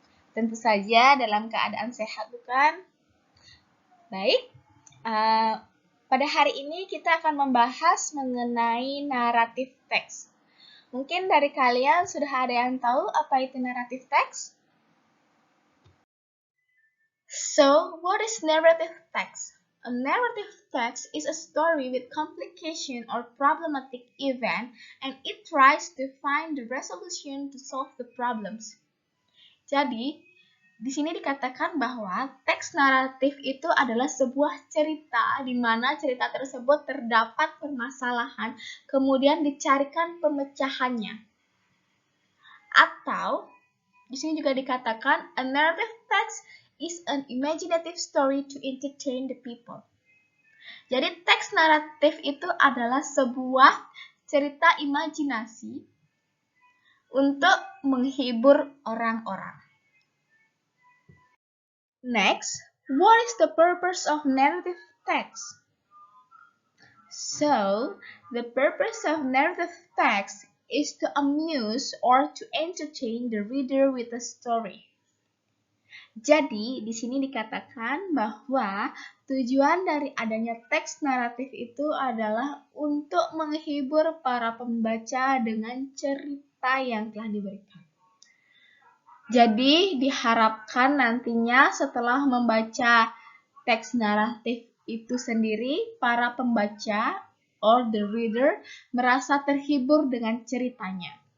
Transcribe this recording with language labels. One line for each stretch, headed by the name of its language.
Indonesian: Tentu saja dalam keadaan sehat, bukan? Baik, pada hari ini kita akan membahas mengenai naratif teks. Mungkin dari kalian sudah ada yang tahu apa itu naratif teks?
English: So, what is narrative text? A narrative text is a story with complication or problematic event, and it tries to find the resolution to solve the problems.
Indonesian: Jadi, di sini dikatakan bahwa teks naratif itu adalah sebuah cerita di mana cerita tersebut terdapat permasalahan, kemudian dicarikan pemecahannya. Atau, di sini juga dikatakan
English: a narrative text is an imaginative story to entertain the people.
Indonesian: Jadi teks naratif itu adalah sebuah cerita imajinasi untuk menghibur orang-orang.
English: Next, what is the purpose of narrative text? So, the purpose of narrative text is to amuse or to entertain the reader with a story.
Indonesian: Jadi, di sini dikatakan bahwa tujuan dari adanya teks naratif itu adalah untuk menghibur para pembaca dengan cerita yang telah diberikan. Jadi, diharapkan nantinya setelah membaca teks naratif itu sendiri, para pembaca
English: or the reader
Indonesian: merasa terhibur dengan ceritanya.